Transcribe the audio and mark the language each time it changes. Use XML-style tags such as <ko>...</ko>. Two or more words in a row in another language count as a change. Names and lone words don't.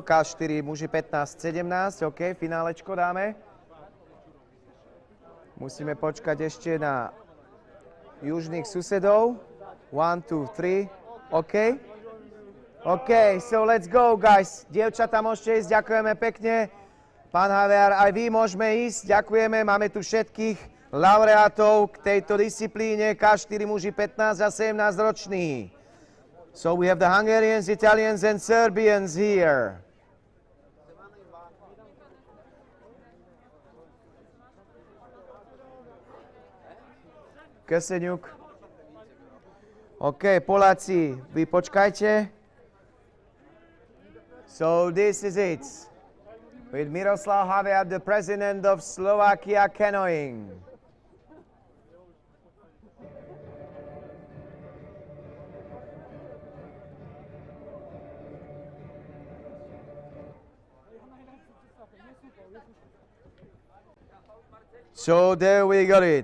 <sk>K4 muži 15-17, OK, finálečko dáme. Musíme počkať ešte na južných susedov. 1, 2, 3,</sk> <en>OK. OK, so let's go, guys.</en> <sk>Dievčatá, môžete ísť, ďakujeme pekne. Pán Haver, aj vy môžeme ísť, ďakujeme. Máme tu všetkých laureátov k tejto disciplíne. K4 muži 15 a 17 roční.</sk> <en>So we have the Hungarians, Italians, and Serbians here.</en> <sk>Keseňuk. OK, Poláci, vy počkajte.</sk> <en>So this is it. With Miroslav Haver, the president of Slovakia canoeing. So there we got it.</en>